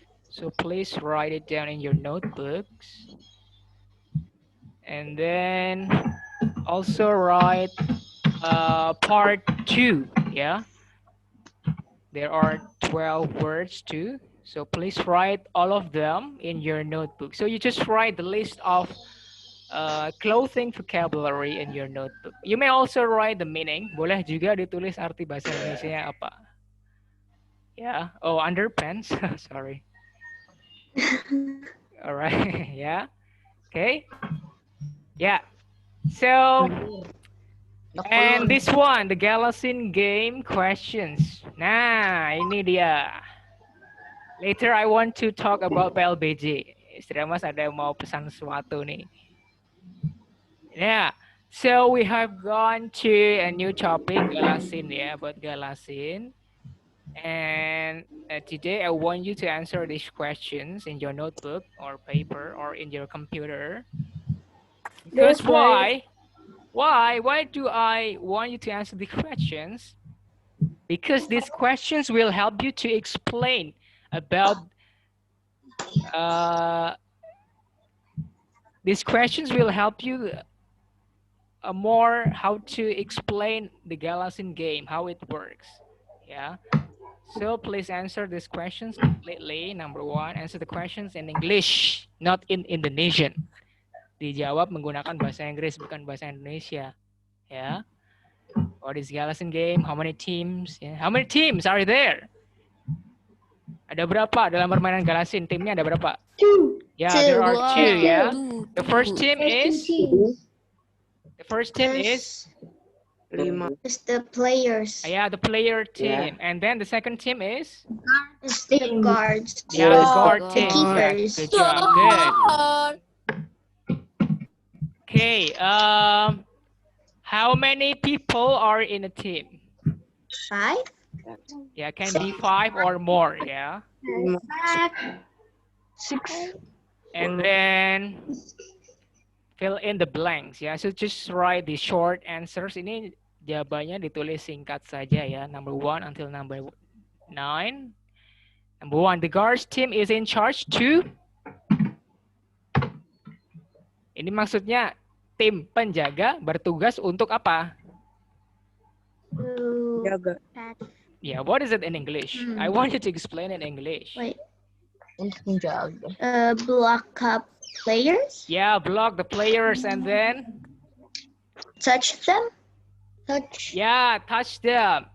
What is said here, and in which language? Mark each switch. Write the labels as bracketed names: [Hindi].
[English] So please write it down in your notebooks. And then also write part 2, yeah. There are 12 words too. So please write all of them in your notebook. So you just write the list of clothing vocabulary in your notebook. You may also write the meaning. [Indonesian] Boleh juga ditulis arti bahasa Indonesia apa. [English] Yeah. Oh, underpants. Sorry. All right. Yeah. Okay. Yeah. So, and this one, the Galaxin game questions. [Indonesian] Nah, ini dia. [English] Later I want to talk about PLBJ. [Indonesian] Istri Mas ada yang mau pesan sesuatu nih. [English] Yeah, so we have gone to a new topic, Galaxin, yeah, about Galaxin. And today I want you to answer these questions in your notebook or paper or in your computer. Because why? Why do I want you to answer the questions? Because these questions will help you to explain about these questions will help you more how to explain the Galaxin game, how it works. Yeah. So please answer these questions completely. Number 1, answer the questions in English, not in Indonesian. [Indonesian] Dijawab menggunakan bahasa Inggris, bukan bahasa Indonesia. [English] Yeah. What is Galaxin game? How many teams? Yeah. How many teams are there? [Indonesian] Ada berapa dalam permainan Galaxin? Timnya ada berapa? [English] 2. Yeah, there are 2. Yeah. The first team is. The first team is. It's the players. Yeah, the player team. And then the second team is. It's the guards. Yeah, the guard team. keepers. Good job. Good. Okay. How many people are in a team? 5. Yeah, can be 5 or more. Yeah. 6. And then fill in the blanks. Yeah. So just write the short answers. [Indonesian] Ini jawabannya ditulis singkat saja ya. [English] Number 1 until number 9. Number 1, the guards team is in charge to. [Indonesian] Ini maksudnya tim penjaga bertugas untuk apa? Jaga. [English] Yeah, what is it in English? I want you to explain in English. Wait. [Indonesian] Untuk menjaga. [English] Block up players. Yeah, block the players and then Touch them. Touch. yeah, touch them.